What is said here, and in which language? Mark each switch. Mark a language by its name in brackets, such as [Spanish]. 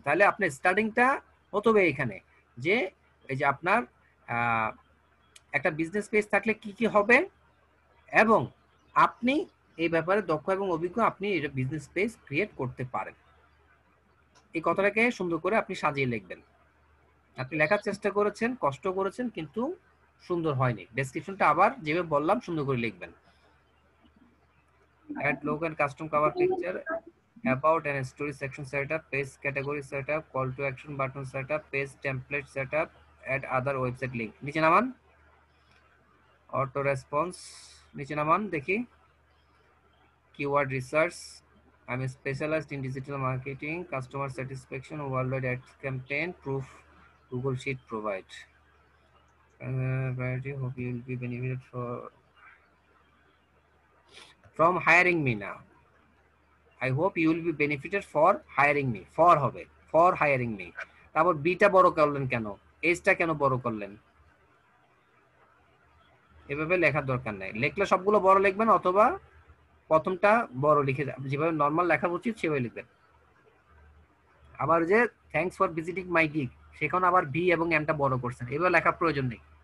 [Bangla] তাহলে আপনার স্টার্টিংটা হতে হবে এখানে, যে এই যে আপনার একটা বিজনেস পেজ থাকলে কি কি হবে, এবং আপনি এই ব্যাপারে দক্ষ এবং অভিজ্ঞ, আপনি এটা বিজনেস পেজ ক্রিয়েট করতে পারেন। এই কথাটাকে সুন্দর করে আপনি সাজিয়ে লিখবেন। আপনি লেখার চেষ্টা করেছেন, কষ্ট করেছেন, কিন্তু সুন্দর হয়নি। ডেসক্রিপশনটা আবার যেভাবে বললাম সুন্দর করে লিখবেন। [English] add logo and custom cover picture, about and story section setup, page category setup, call to action button setup, page template setup, add other website link। [Bangla] নিচে নামান, auto response নিচে নামান দেখি। [English] keyword research, I'm specialized in digital marketing, customer satisfaction, worldwide ad campaign, proof Google Sheet provide. Variety, hope you will be benefited from hiring me now. I hope you will be benefited for hiring me. [Bangla] for হবে, [English] for hiring me। [Bangla] তারপর beta বড় করলেন কেন, এজটা কেন বড় করলেন? এভাবে লেখার দরকার নাই। লেখলে সবগুলো বড় লিখবেন, অথবা প্রথমটা বড় লিখে যেভাবে নর্মাল লেখা উচিত সেভাবে লিখবেন। আবার যে [English] thanks for visiting my gig, [Bangla] সেখানে আবার ভি এবং এমটা বড় করছেন, এভাবে লেখার প্রয়োজন নেই।